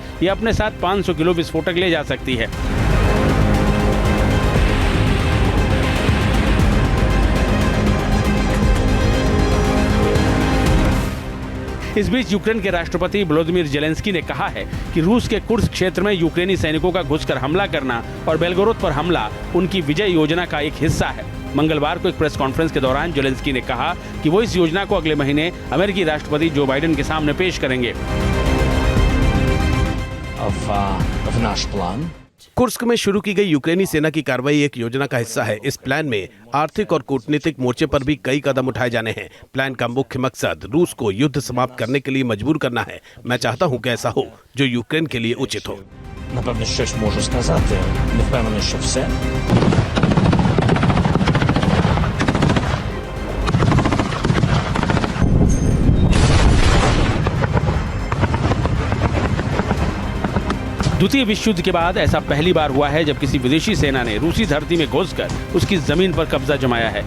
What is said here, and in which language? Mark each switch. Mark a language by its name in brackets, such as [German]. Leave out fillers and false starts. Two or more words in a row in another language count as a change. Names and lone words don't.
[Hindi] ये अपने साथ 500 किलो विस्फोटक ले जा सकती है। इस बीच यूक्रेन के राष्ट्रपति व्लादिमीर जेलेंस्की ने कहा है कि रूस के कुर्स्क क्षेत्र में यूक्रेनी सैनिकों का घुसकर हमला करना और बेलगोरोद पर हमला उनकी विजय योजना का एक हिस्सा है। मंगलवार को एक प्रेस कॉन्फ्रेंस के दौरान जेलेंस्की ने कहा कि वो इस योजना को अगले महीने अमेरिकी राष्ट्रपति जो बाइडेन के सामने पेश करेंगे। [Ukrainian] В наш план [Hindi] कुर्स्क में शुरू की गई यूक्रेनी सेना की कार्रवाई एक योजना का हिस्सा है। इस प्लान में आर्थिक और कूटनीतिक मोर्चे पर भी कई कदम उठाए जाने हैं। प्लान का मुख्य मकसद रूस को युद्ध समाप्त करने के लिए मजबूर करना है। मैं चाहता हूं कि ऐसा हो जो यूक्रेन के लिए उचित हो। [Ukrainian] напевно щось можу сказати. Не впевнений, що все. [Hindi] द्वितीय विश्व युद्ध के बाद ऐसा पहली बार हुआ है जब किसी विदेशी सेना ने रूसी धरती में घुसकर उसकी जमीन पर कब्जा जमाया है।